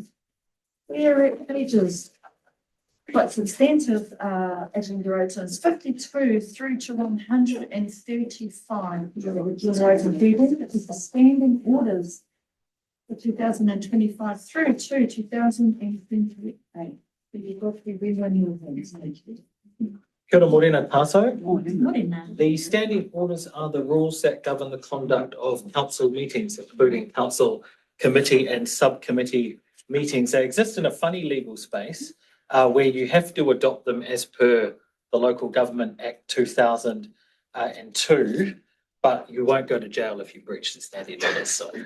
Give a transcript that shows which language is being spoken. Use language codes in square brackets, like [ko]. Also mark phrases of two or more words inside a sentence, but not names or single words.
[en] We are at pages quite substantive agenda items 52 through to 135. This is the standing orders for 2025 through to 2028. You've got to be really on your hands. [mi] Kia ora morena tātou. [en] Morena. The standing orders are the rules that govern the conduct of council meetings, including council committee and subcommittee meetings. They exist in a funny legal space where you have to adopt them as per the Local Government Act 2002, but you won't go to jail if you breach the standing orders.